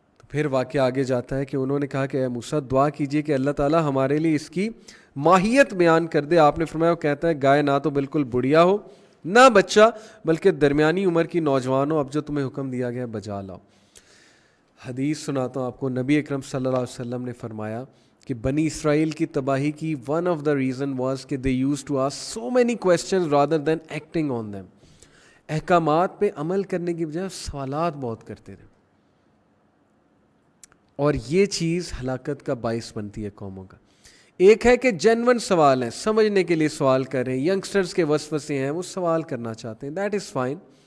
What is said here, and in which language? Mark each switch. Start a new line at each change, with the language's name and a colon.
Urdu: پھر واقعہ آگے جاتا ہے کہ انہوں نے کہا کہ اے موسیٰ دعا کیجئے کہ اللہ تعالیٰ ہمارے لیے اس کی ماہیت بیان کر دے. آپ نے فرمایا وہ کہتا ہے گائے نہ تو بالکل بڑھیا ہو نہ بچہ, بلکہ درمیانی عمر کی نوجوان ہو, اب جو تمہیں حکم دیا گیا بجا لاؤ. حدیث سناتا ہوں آپ کو. نبی اکرم صلی اللہ علیہ وسلم نے فرمایا کہ بنی اسرائیل کی تباہی کی
English: one of the reason was
Urdu: کہ
English: they used to ask so many questions rather than acting on them.
Urdu: احکامات پہ عمل کرنے کی بجائے سوالات بہت کرتے تھے, اور یہ چیز ہلاکت کا باعث بنتی ہے قوموں کا. ایک ہے کہ جینون سوال ہیں، سمجھنے کے لیے سوال کر رہے ہیں، ینگسٹرز کے وسوسے ہیں، وہ سوال کرنا چاہتے ہیں،
English: That is fine.